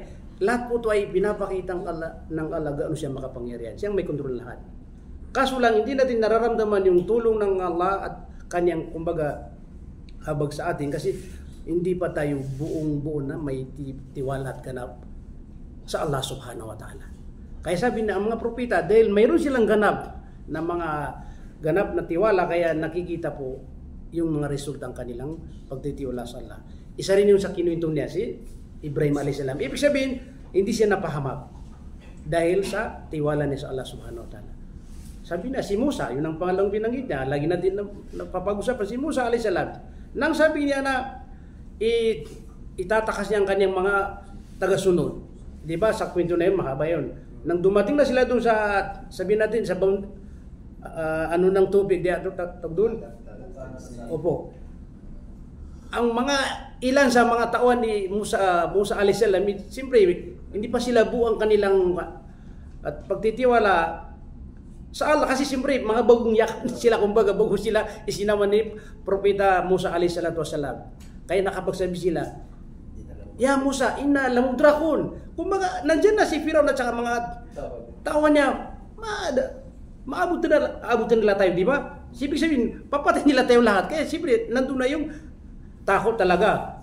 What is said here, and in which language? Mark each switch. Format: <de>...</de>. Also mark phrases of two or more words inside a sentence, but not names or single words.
<tl>Lahat po ito ay pinapakitang ng Allah gaano siya makapangyarihan. Siyang may kontrol lahat. Kaso lang hindi natin nararamdaman yung tulong ng Allah at kanyang kumbaga habag sa atin kasi hindi pa tayo buong-buo na may tiwala at ganap sa Allah</tl> <ar>سبحانه وتعالى.</ar> <tl>Kaya sabi na ang mga propeta, dahil mayroon silang ganap na mga ganap na tiwala, kaya nakikita po yung mga resultang kanilang pagtitiwala sa Allah. Isa rin yung sa kinuwento niya si Ibrahim a.s. Ibig sabihin, hindi siya napahamak dahil sa tiwala niya sa Allah</tl> <ar>سبحانه وتعالى.</ar> <tl>Sabi na si Musa, yun ang pangalang binanggit niya, lagi natin napapag-usapan si Musa a.s. Nang sabi niya na itatakas niya ang kanyang mga tagasunod. Di ba sa kwento na yun, mahaba yun. Nang dumating na sila doon sa, sabihin natin, sa ano ng tubig, di ato doon? Opo. Ang mga ilan sa mga tauhan ni Musa</tl> <ar>عليه السلام,</ar> <tl>siyempre, hindi pa sila buo ang kanilang at pagtitiwala sa Allah. Kasi siyempre, mga bagong yak sila, kumbaga, bago sila isinaman ni Propeta Musa</tl> <ar>عليه الصلاة والسلام.</ar> <tl>Kaya nakapagsabi sila,</tl> <ar>يا موسى إنا لمدركون.</ar> <tl>Kumbaga, nandyan na si Firaun at saka mga tauhan niya, maabot nila tayo, di ba? Ibig sabihin, papatay nila tayo lahat. Kaya siyempre, nandun na yung takot talaga.</tl>